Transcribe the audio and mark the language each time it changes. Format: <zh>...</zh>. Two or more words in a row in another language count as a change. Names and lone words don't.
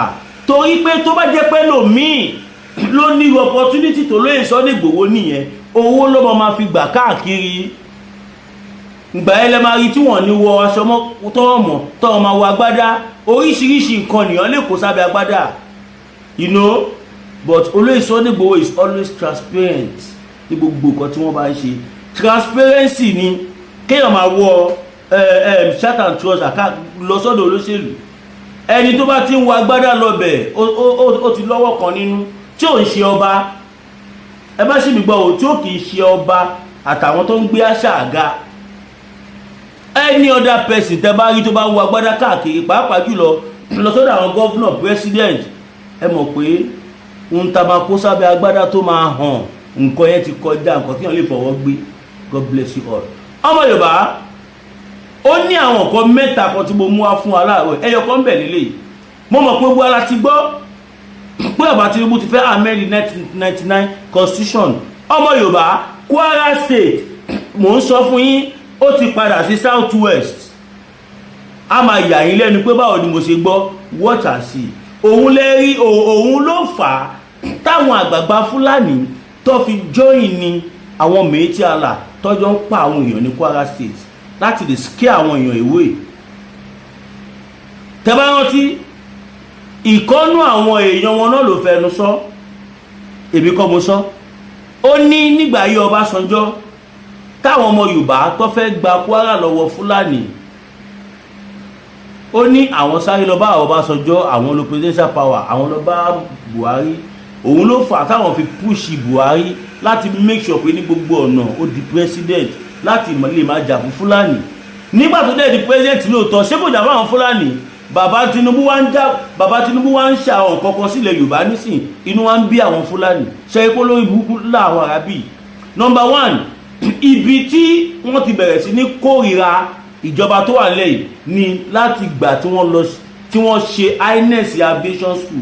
<yo>Torí pé tó bá jẹ́ pé lòmíì ló ní opportunity tó lóyè Sunday Ìgbòho nìyẹn, owó ló máa fi gbà káàkiri. Ìgbà yẹn lẹ máa rí tí wọ́n ní wọ aṣọ tọ́wọ́ máa wọ agbádá, oríṣiríṣi nǹkan nìyàn lè kó sábẹ́ agbádá,</yo> <en>you know.</en> <yo>But olóyè Sunday Ìgbòho</yo> <en>is always transparent</en> <yo>ní gbogbo nǹkan tí wọ́n bá ń ṣe. Transparency ni kéèyàn máa wọ</yo> <en>shirt and trouser</en> <yo>lọ sọ́dọ̀ olóṣèlú. Ẹni tó bá ti ń wọ agbádá lọ́bẹ̀ ó ti lọ́wọ́ kan nínú, tí ò ń ṣe ọba. Ẹ bá ṣì mí gbọ́ o, tí ó kì í ṣe ọba àtàwọn tó ń gbé àṣà àga.</yo> <en>Any other person</en> <yo>tẹ́ bá rí tó bá ń wọ agbádá káàkiri, pàápàá jùlọ lọ sọ́dọ̀ àwọn</yo> <en>governor, president,</en> <yo>ẹ mọ̀ pé ń ta máa kó sábẹ́ agbádá tó máa hàn, nǹkan yẹn ti kọjá nǹkan tí wọ́n lè fọwọ́ gbé.</yo> <en>God bless you all.</en> <yo>Ọmọ Yorùbá, ó ní àwọn nǹkan mẹ́ta kan tí mo mú wá fún aláàrọ̀, ẹyọ kan bẹ̀ lélẹ̀. Mo mọ̀ pé gbogbo ara ti gbọ́ pé bàbá Tinubu ti fẹ́</yo> <en>amend 1999 constitution.</en> <yo>Ọmọ Yorùbá, Kwara State, mò ń sọ fún yín, ó ti padà sí South West. A máa yà yín lẹ́nu pé báwo ni mo ṣe gbọ́,</yo> <en>watch and see.</en> <yo>Òun lè rí, òun ló fà á táwọn àgbààgbà Fúlàní tó fi join ni àwọn Méjì Allah tọ́jọ́ ń pa àwọn èèyàn ní Kwara State. láti lè scare àwọn èèyàn ìwé. Tẹ́ bá rántí ìkọ́nú àwọn èèyàn wọn náà ló fẹnu sọ, èmi kọ́ mo sọ. Ó ní nígbà ayé Ọbásanjọ́ táwọn ọmọ Yorùbá tó fẹ́ gba Kwara lọ́wọ́ Fúlàní, ó ní àwọn sáré lọ bá Ọbásanjọ́, àwọn lo</yo> <en>presidential power,</en> <yo>àwọn lọ bá Buhari. Òun ló fà táwọn fi push Buhari láti</yo> <en>make sure</en> <yo>pé ní gbogbo ọ̀nà ó di president láti lè máa jà fún Fúlàní. Nígbà tó dẹ̀ di president lóòótọ́, ṣé kò jà fún àwọn Fúlàní? Bàbá Tinubu wá ń ṣe àwọn kankan sílẹ̀ Yorùbá nísìn, inú wa ń bí àwọn Fúlàní. Ṣe ipò lórí burúkú láwọn Arábì.</yo> <en>Number one,</en> <yo>ibi tí wọ́n ti bẹ̀rẹ̀ sí ní kórìíra ìjọba tó wà lẹ́yìn ni láti gbà tí wọ́n ṣe INEC</yo> <en>aviation school.</en>